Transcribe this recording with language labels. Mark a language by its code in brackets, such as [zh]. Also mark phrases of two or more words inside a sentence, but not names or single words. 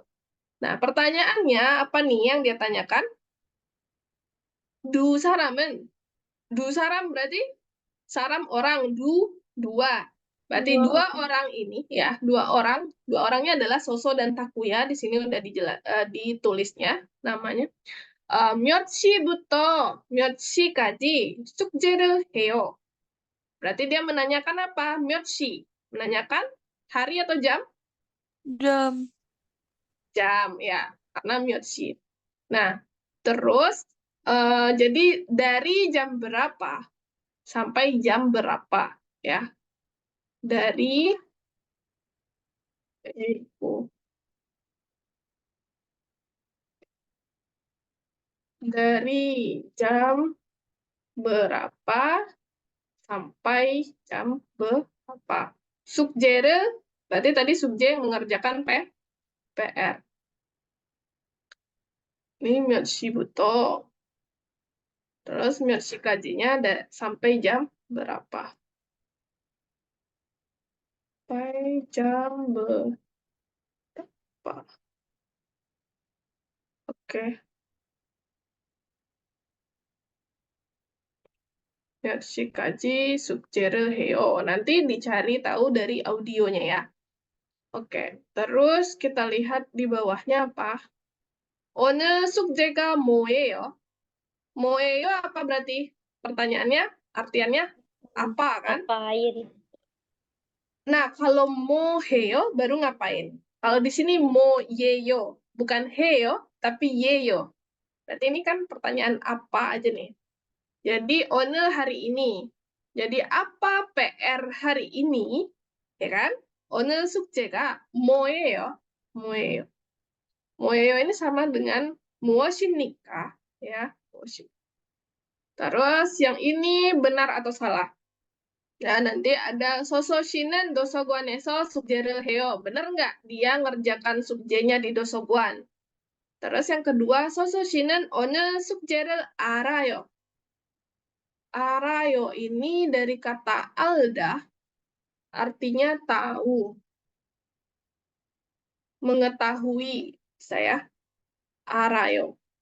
[id] Nah, pertanyaannya apa nih yang dia tanyakan? [ko] 두 사람 [id] berarti saram orang, dua. Berarti dua orang ini ya, dua orangnya adalah Soso dan Takuya. Di sini udah ditulisnya namanya. [ko] 몇 시부터 몇 시까지 숙제를 해요. [id] Berarti dia menanyakan apa? [ko] 몇 시. [id] Menanyakan hari atau jam? Jam. Jam, ya. Karena [ko] 몇 시. [id] Nah, terus jadi dari jam berapa sampai jam berapa? Ya. Dari jam berapa sampai jam berapa? Sukjere, berarti tadi subje mengerjakan PR. Ini [ko] 몇 시부터, [id] terus [ko] 몇 시까지 [id] nya ada sampai jam berapa? Sampai jam berapa? Oke. [ko] 몇 시까지 숙제를 해요. [id] Nanti dicari tahu dari audionya ya. Oke, terus kita lihat di bawahnya apa? [ko] 오늘 숙제가 뭐예요? 뭐예요 [id] apa berarti? Pertanyaannya, artiannya apa kan? Apa air? Nah, kalau 뭐해요 baru ngapain? Kalau di sini 뭐예요, bukan heyo, tapi yeyo. Berarti ini kan pertanyaan apa aja nih. Jadi, 오늘 hari ini. Jadi, apa PR hari ini? Ya kan? [ko] 오늘 숙제가 뭐예요? 뭐예요? [id] 뭐예요 ini sama dengan 무엇입니까? [ko] Ya, 무엇입니까? [id] Terus yang ini benar atau salah? Ya, nanti ada [ko] 소소시는 도서관에서 숙제를 해요. [id] Benar nggak? Dia ngerjakan 숙제nya di 도서관. Terus yang kedua, [ko] 소소시는 어느 숙제를 알아요. [id] Arayo ini dari kata alda, artinya tahu, mengetahui, saya arayo.